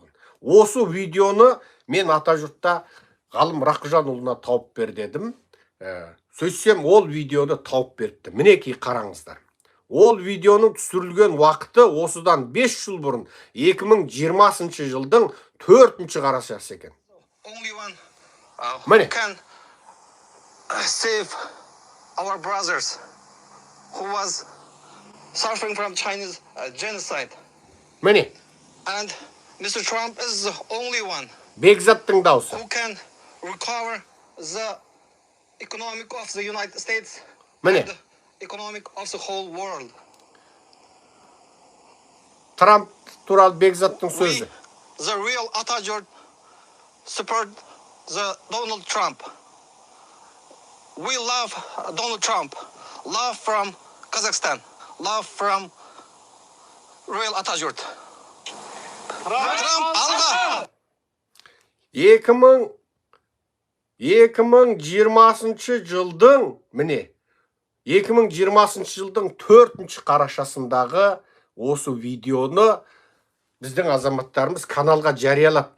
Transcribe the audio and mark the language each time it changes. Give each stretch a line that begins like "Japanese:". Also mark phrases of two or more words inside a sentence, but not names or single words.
Kazakh: Осы видеоны мен атажұртта Ғалым Рақжанұлына тауып бер дедім. Сөзсем, ол видеоны тауып беріпті. Мінекей қараңыздар. Ол видеоның түсірілген уақыты осыдан 5 жыл бұрын 2020 жылдың 4-ші қарашасы екен. Міне.
English: Save our brothers who was suffering from Chinese genocide.
Kazakh: Міне.
English: And Mr. Trump is the only one
Kazakh: Бекзаттың дауысы.
English: who can recover the economic of the United States
Kazakh: Міне.
English: and the economic of the whole world.
Kazakh: Трамп туралы Бекзаттың сөзі.
English: The real Atajur support the Donald Trump. We love Donald Trump. Love from Kazakhstan. Love from real Atajur.
Kazakh: Trump alға! 2020 жылдың, міне, 2020 жылдың 4-ші қарашасындағы осы видеоны біздің азаматтарымыз каналға жариялапты.